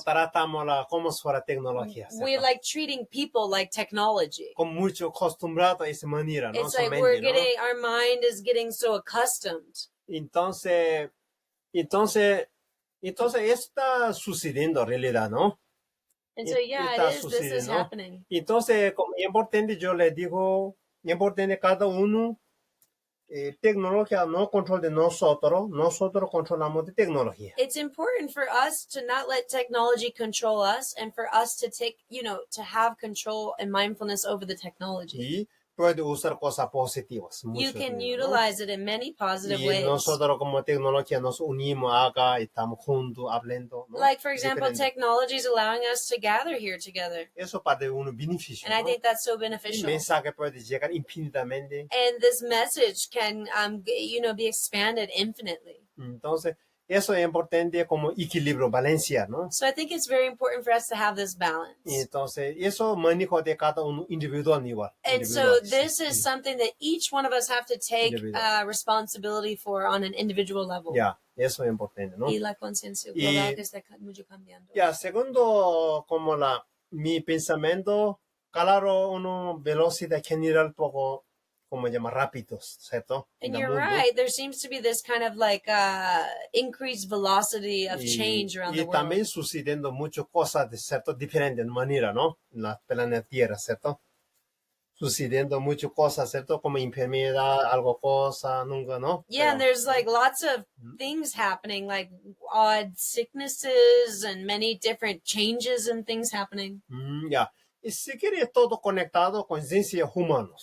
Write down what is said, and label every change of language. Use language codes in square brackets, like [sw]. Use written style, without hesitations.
[es] Como tratamos como si fuera tecnología, ¿cierto? [en] We're like treating people like technology. [es] Como mucho acostumbrado a esa manera, ¿no? [en] It's like we're getting, our mind is getting so accustomed. [es] Entonces está sucediendo en realidad, ¿no? [en] And so, yeah, this is happening. [es] Entonces, como es importante, yo le digo, es importante cada uno, tecnología no control de nosotros controlamos de tecnología. [en] It's important for us to not let technology control us and for us to take, to have control and mindfulness over the technology. [es] Y puede usar cosas positivas. [en] You can utilize it in many positive ways. [es] Y nosotros como tecnología nos unimos acá, estamos juntos, hablando, ¿no? [en] Like, for example, technology is allowing us to gather here together. [es] Eso para uno beneficio. [en] And I think that's so beneficial. [es] El mensaje puede llegar infinitamente. [en] And this message can, be expanded infinitely. [es] Entonces, eso es importante como equilibrio, balancear, ¿no? [en] So I think it's very important for us to have this balance. [es] Y entonces, eso manejo de cada uno individual igual. [en] And so this is something that each one of us have to take responsibility for on an individual level. [es] Ya, eso es importante, ¿no? Y la conciencia global que está mucho cambiando. Ya, segundo, como mi pensamiento, claro, una velocidad general poco, como llama, rápidos, ¿cierto? [en] And you're right. There seems to be this kind of like increased velocity of change around the world. [es] Y también sucediendo muchas cosas de cierto diferentes maneras, ¿no? En la planeta Tierra, ¿cierto? Sucediendo muchas cosas, ¿cierto? Como enfermedad, algo cosa, nunca, ¿no? [en] Yeah, and there's like lots of things happening, like odd sicknesses and many different changes and things happening. Ya. [es] Y si quiere todo conectado con conciencia humanos.